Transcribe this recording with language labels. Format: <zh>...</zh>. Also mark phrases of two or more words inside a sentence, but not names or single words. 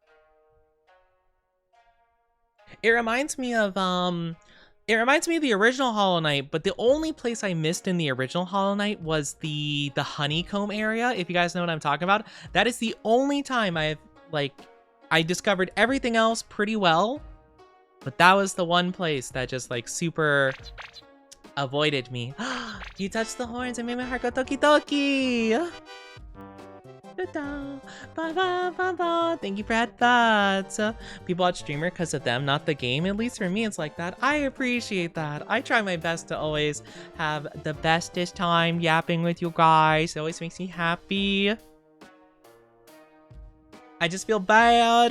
<en>It reminds me of the original Hollow Knight, but the only place I missed in the original Hollow Knight was the honeycomb area, if you guys know what I'm talking about. That is the only time I discovered everything else pretty well, but that was the one place that just like super avoided me. You touched the horns and made my heart go</en> <ja>toki toki. Da-da, ba-ba-ba-ba.</ja> <en>Thank you for that. People watch streamer because of them, not the game. At least for me, it's like that. I appreciate that. I try my best to always have the bestest time yapping with you guys. It always makes me happy. I just feel bad.</en>